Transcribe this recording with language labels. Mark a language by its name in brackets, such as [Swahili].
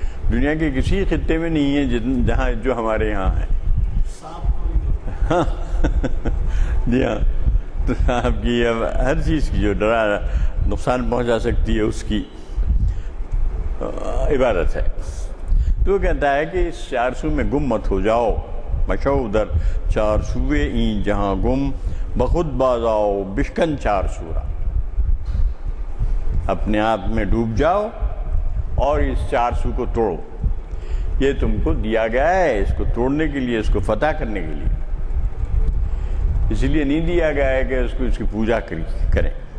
[Urdu] دنیا کے کسی خطے میں نہیں ہے جہاں جو ہمارے یہاں ہے. جی ہاں، تو آپ کی اب ہر چیز کی جو ڈرا نقصان پہنچا سکتی ہے اس کی عبادت ہے. تو وہ کہتا ہے کہ اس 4 سو میں گم مت ہو جاؤ. [Persian] مشو در 4 سوئے این جہاں گم بخود باز آؤ بشکن 4 سورا. [Urdu] اپنے آپ میں ڈوب جاؤ اور اس 4 سو کو توڑو. یہ تم کو دیا گیا ہے اس کو توڑنے کے لیے، اس کو فتح کرنے کے لیے. اس لیے نہیں دیا گیا ہے کہ اس کی پوجا کریں.